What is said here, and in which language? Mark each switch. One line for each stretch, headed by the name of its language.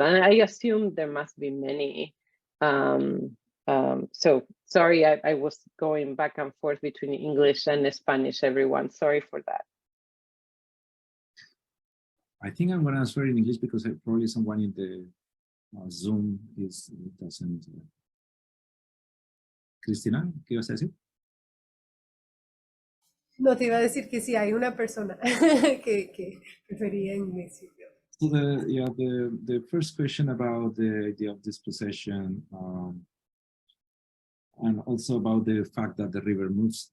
English: And I assume there must be many. So sorry, I was going back and forth between English and Spanish, everyone. Sorry for that. I think I'm going to answer in English because probably someone in the Zoom doesn't. Cristina,
Spanish: ¿qué ibas a decir? No, te iba a decir que sí, hay una persona que prefería inglés.
English: So the first question about the idea of dispossession, and also about the fact that the river moves.